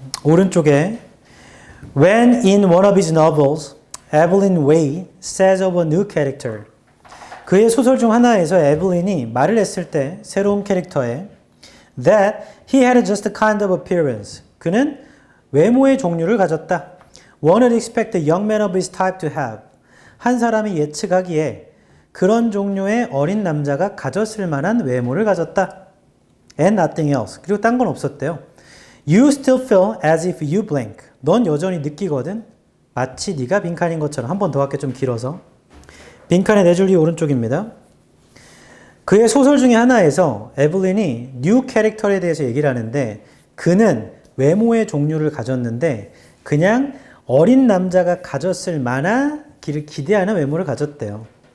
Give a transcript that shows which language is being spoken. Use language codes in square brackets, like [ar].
[ko] 오른쪽에 [en] When in one of his novels, Evelyn Waugh says of a new character. [ko] 그의 소설 중 하나에서 에블린이 말을 했을 때 새로운 캐릭터에 [en] that he had just a kind of appearance. [ko] 그는 외모의 종류를 가졌다. [en] One would expect a young man of his type to have. [ko] 한 사람이 예측하기에 그런 종류의 어린 남자가 가졌을 만한 외모를 가졌다. [en] And nothing else. [ko] 그리고 딴 건 없었대요. [en] You still feel as if you blank. [ko] 넌 여전히 느끼거든. 마치 네가 빈칸인 것처럼. 한 번 더 할게 좀 길어서. 빈칸의 4줄 뒤 오른쪽입니다. 그의 소설 중에 하나에서 에블린이 뉴 캐릭터에 대해서 얘기를 하는데 그는 외모의 종류를 가졌는데 그냥 어린 남자가 가졌을 만한 기대하는 외모를 가졌대요.